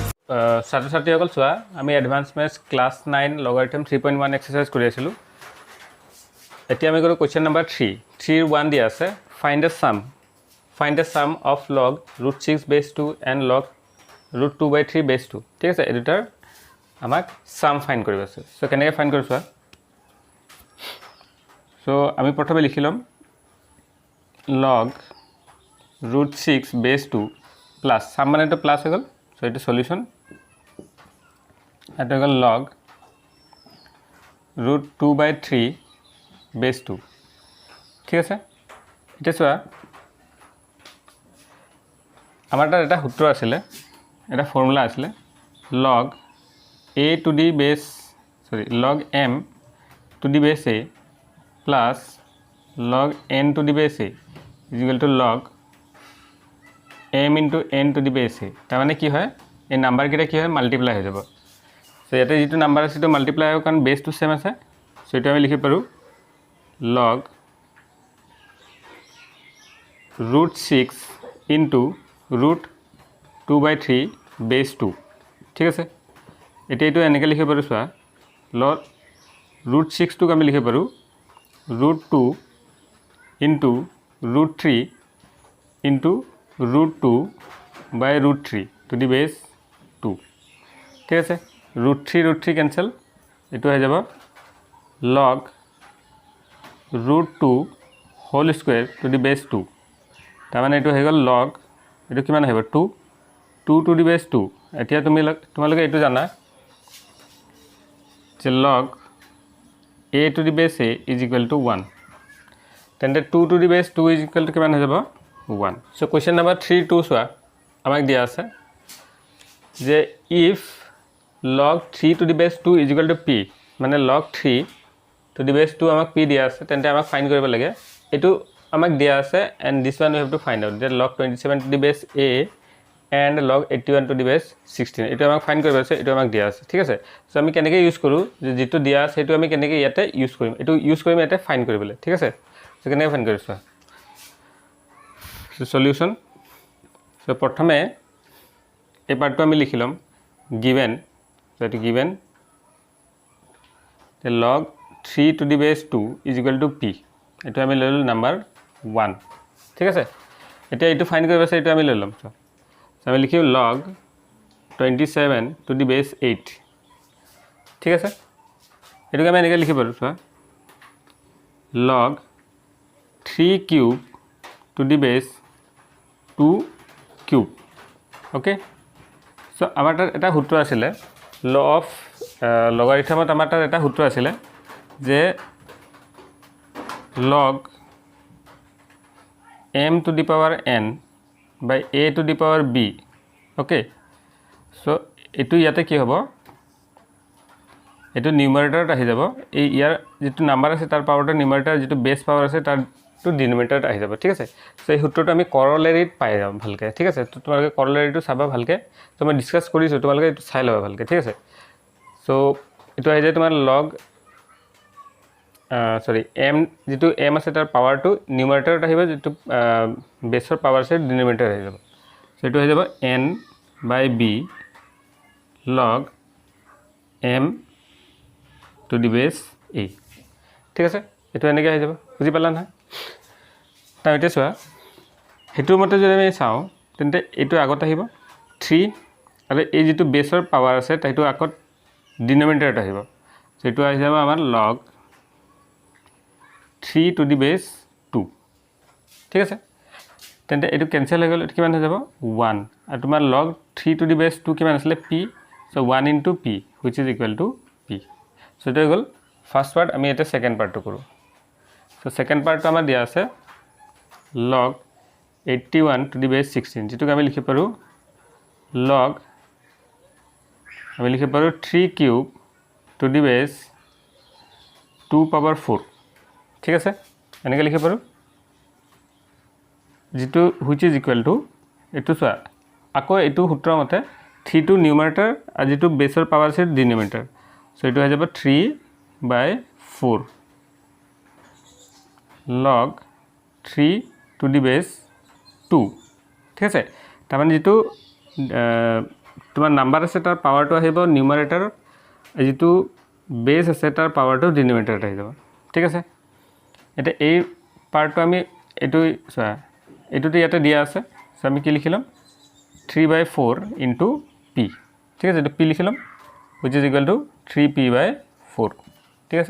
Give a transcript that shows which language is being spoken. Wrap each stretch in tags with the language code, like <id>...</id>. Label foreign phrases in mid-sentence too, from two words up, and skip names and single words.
<as>ছাত্ৰ ছাত্ৰীসকল চোৱা আমি</as> <en>advance maths class</en> <as>9</as> <en>logarithm 3.1 exercise</en> <as>কৰি আছিলোঁ এতিয়া আমি কৰো</as> <en>question number 3 3 1</en> <as>দিয়া আছে</as> <en>find the sum of log √6/2 and log √2/3/2</en> <as>ঠিক আছে এই দুটাৰ আমাক</as> <en>sum find</en> <as>কৰিব আছে সো কেনেকৈ ফাইন্ড কৰিছো সো আমি প্ৰথমে লিখি লম</as> <en>log √6/2 plus</en> <as>সাম মানে তো প্লাস হৈ গল সো এটা সলিউশন এটা হল</as> <en>log √2/3/2</en> <as>ঠিক আছে এটা চোৱা আমাৰ তাত এটা সূত্ৰ আছিল এটা ফৰ্মুলা আছিল</as> <en>log log m to the base a plus log n to the base a is equal to log m into n to the base a</en> <as>তাৰ মানে কি হয় এই নাম্বাৰ কেইটা কি হয় মাল্টিপ্লাই হৈ যাব সো ইয়াতে যেটো নাম্বাৰ আছে তো মাল্টিপ্লাই হয় কাৰণ</as> <en>base to same</en> <as>আছে সো এটা আমি লিখি পাৰো log</as> <en>√6 into √2/3/2</en> <as>ঠিক আছে এটা এটো এনেকৈ লিখি পাৰো চোৱা log √6 টো আমি লিখি পাৰো</as> <en>√2 into √3 into √2/√3 to the base 2</en> <as>ঠিক আছে</as> <en>√3 cancel</en> <as>এটো হৈ যাব</as> <en>log √2 whole square to the base 2</en> <as>তাৰ মানে এটো হৈ গল log এটো কিমান হ'ব</as> <en>2 to the base 2</en> <as>এতিয়া তোমালোকে এটো জানা</as> <en>যে log a to the base a is equal to 1 তেন্তে 2 to the base 2 is equal to</en> <as>কিমান হৈ যাব</as> <en>1 so question number 3 2</en> <as>চোৱা আমাক দিয়া আছে যে</as> <en>if log 3 to the base 2 is equal to p</en> <as>মানে</as> <en>log 3 to the base 2</en> <as>আমাক p দিয়া আছে তেন্তে আমাক ফাইন্ড কৰিব লাগে এটো আমাক দিয়া আছে</as> <en>and this one we have to find out that log 27 to the base a and log 81 to the base 16</en> <as>এটো আমাক ফাইন্ড কৰিব আছে এটো আমাক দিয়া আছে ঠিক আছে সো আমি কেনেকৈ ইউজ কৰো যে যেটো দিয়া আছে এটো আমি কেনেকৈ ইয়াতে ইউজ কৰিম এটো ইউজ কৰিম ইয়াতে ফাইন্ড কৰিবলৈ ঠিক আছে সো কেনেকৈ ফাইন্ড কৰিছো সো সলিউশন সো প্ৰথমে এই পাৰ্টটো আমি লিখি লম</as> <en>given so it given the log 3 to the base 2 is equal to p</en> <as>এটো আমি লৈ লম নাম্বাৰ 1 ঠিক আছে এটা এটো ফাইন্ড কৰিব আছে এটো আমি লৈ লম সো আমি লিখিম</as> <en>log 27 to the base 8</en> <as>ঠিক আছে এটো আমি এনেকৈ লিখি পাৰো সো</as> <en>log 3 cube to the base 2 cube okay so</en> <as>আমাৰ তাত এটা সূত্ৰ আছিল</as> <en>law of logarithmত</en> <as>আমাৰ তাত এটা সূত্ৰ আছিল</as> <en>যে log m to the power n by a to the power b okay so</en> <as>এটো ইয়াতে কি হ'ব এটো নিউমাৰেটৰত আহি যাব এই ইয়াৰ যেটো নাম্বাৰ আছে তাৰ পাৱাৰটো নিউমাৰেটৰ যেটো বেস পাৱাৰ আছে তাৰ টু ডিনোমিনেটৰত আহি যাব ঠিক আছে সো এই সূত্ৰটো আমি কৰলাৰিত পাই যাম ভালকে ঠিক আছে তো তোমালোকে কৰলাৰিটো চাবা ভালকে তো মই ডিসকাস কৰিছো তোমালোকে এটো চাই লবা ভালকে ঠিক আছে সো এটো আহি যায় তোমাৰ log সৰি m যেটো m আছে তাৰ পাৱাৰটো নিউমাৰেটৰত আহিব যেটো বেসৰ পাৱাৰ আছে ডিনোমিনেটৰ আহি যাব সো এটো হৈ যাব</as> <en>n by b log m to the base a</en> <as>ঠিক আছে এটো এনেকৈ আহি যাব বুজি পালা না তাৰ এটা চোৱা হেতু মতে যদি আমি চাও তেন্তে এটো আগত আহিব 3 আৰু এই যেটো বেসৰ পাৱাৰ আছে তাইটো আগত ডিনোমিনেটৰত আহিব সো এটো আহি যাব আমাৰ log</as> <en>3 to the base 2</en> <as>ঠিক আছে তেন্তে এটো ক্যান্সেল হৈ গল এটো কিমান হৈ যাব 1 আৰু তোমাৰ log</as> <en>3 to the base 2</en> <as>কিমান আছিল p</as> <en>so 1 into p which is equal to p so</en> <as>এটো হৈ গল</as> <en>first part</en> <as>আমি এটা সেকেন্ড পার্টটো কৰো so সেকেন্ড পার্টটো আমাৰ দিয়া আছে</as> <en>log 81 to the base 16</en> <as>যেটো আমি লিখি পাৰো log আমি লিখি পাৰো</as> <en>3 cube to the base 2 power 4</en> <as>ঠিক আছে এনেকৈ লিখি পাৰো যেটো</as> <en>which is equal to</en> <as>এটো চোৱা আকৌ এটো সূত্ৰ মতে</as> <en>3 to numerator</en> <as>আৰু যেটো বেসৰ পাৱাৰ আছে ডিনোমিনেটৰ সো এটো হৈ যাব</as> <en>3/4 log 3 to the base 2</en> <as>ঠিক আছে তাৰ মানে যেটো তোমাৰ নাম্বাৰ আছে তাৰ পাৱাৰটো আহিব নিউমাৰেটৰ, যিটো বেছ আছে তাৰ পাৱাৰটো ডিনমিনেটৰত আহি যাব ঠিক আছে। এতিয়া এই পাৰ্টটো আমি এইটো চোৱা এইটোতো ইয়াতে দিয়া আছে, চ' আমি কি লিখি ল'ম</as> <en>3/4 into p</en> <as>ঠিক আছে, এইটো পি লিখি ল'ম</as> <en>which is equal to 3p/4</en> <as>ঠিক আছে।</as>